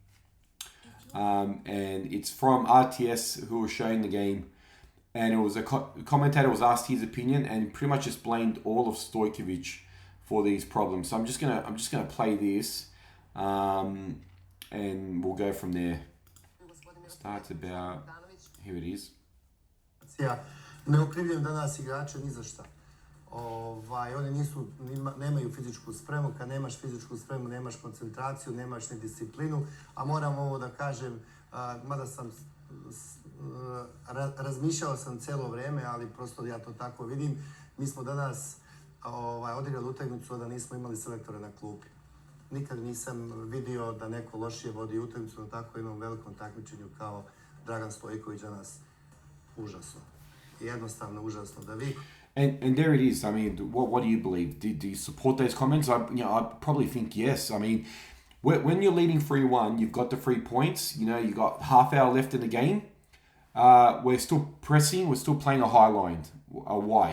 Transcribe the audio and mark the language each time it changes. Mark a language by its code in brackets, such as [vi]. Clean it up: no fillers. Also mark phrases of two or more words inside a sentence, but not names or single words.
[en] And it's from RTS who was showing the game, and it was a commentator was asked his opinion, and pretty much just blamed all of Stojkovic for these problems. So I'm just gonna play this, and we'll go from there. Starts about, here it is. [sr] Ne okrivljujem danas igrače ni za šta. Oni nemaju fizičku spremu. Kad nemaš fizičku spremu, nemaš koncentraciju, nemaš ni disciplinu. A moram ovo da kažem, mada sam razmišljao sam cijelo vrijeme, ali prosto ja to tako vidim. Mi smo danas odigrali utakmicu da nismo imali selektore na klupi. Nikad nisam vidio da neko lošije vodi utakmicu na tako jednom velikom takmičenju kao Dragan Stojković danas. Užasno. jednostavno užasno da vi... [en] And there it is. I mean, what do you believe? Do you support those comments? I probably think yes. I mean, when you're leading 3-1, you've got the 3 points. You got half hour left in the game. We're still pressing. We're still playing a high line. Why?